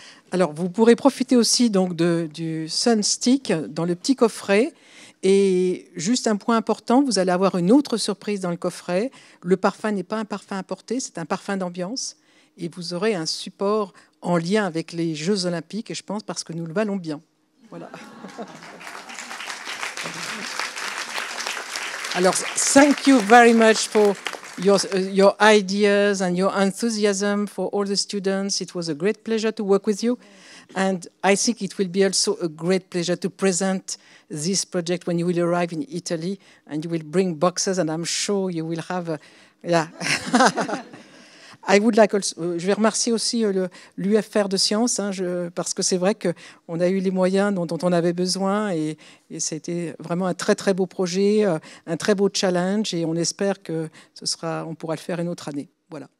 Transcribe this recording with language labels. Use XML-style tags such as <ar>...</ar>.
<fr>Alors, vous pourrez profiter aussi donc du SunStick dans le petit coffret. Et juste un point important, vous allez avoir une autre surprise dans le coffret. Le parfum n'est pas un parfum importé, c'est un parfum d'ambiance. Et vous aurez un support en lien avec les Jeux Olympiques, et je pense parce que nous le valons bien. Voilà.</fr> <en>Alors, thank you very much for your ideas and your enthusiasm for all the students. It was a great pleasure to work with you. And I think it will be also a great pleasure to present this project when you will arrive in Italy, and you will bring boxes, and I'm sure you will have yeah. I would like also,</en> <fr>je vais remercier aussi l'UFR de Sciences, parce que c'est vrai qu'on a eu les moyens dont on avait besoin, et c'était vraiment un très très beau projet, un très beau challenge, et on espère que on pourra le faire une autre année. Voilà.</fr>